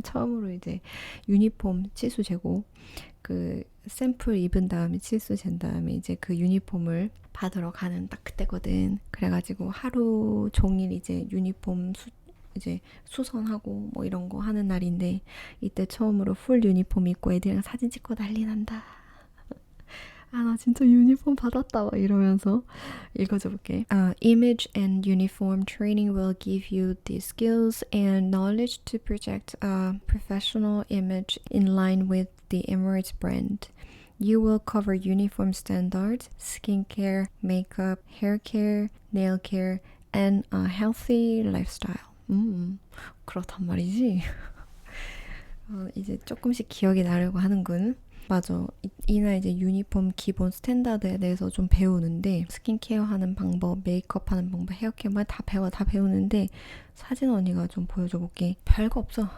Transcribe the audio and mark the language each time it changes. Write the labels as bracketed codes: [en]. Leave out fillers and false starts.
[ko] 처음으로 이제 유니폼 치수 재고 그 샘플 입은 다음에 치수 잰 다음에 이제 그 유니폼을 받으러 가는 딱 그때거든. 그래가지고 하루 종일 이제 유니폼 이제 수선하고 뭐 이런 거 하는 날인데 이때 처음으로 풀 유니폼 입고 애들이랑 사진 찍고 난리 난다. 아, 나 진짜 유니폼 받았다 막 이러면서 읽어줘 볼게. [en] Image and uniform training will give you the skills and knowledge to project a professional image in line with the Emirates brand. You will cover uniform standards, skincare, makeup, hair care, nail care, and a healthy lifestyle. [ko] 그렇단 말이지. 이제 조금씩 기억이 나려고 하는군. 맞아. 이날 이제 유니폼 기본 스탠다드에 대해서 좀 배우는데 스킨케어 하는 방법, 메이크업 하는 방법, 헤어케어 다 배우는데 사진 언니가 좀 보여줘 볼게. 별거 없어.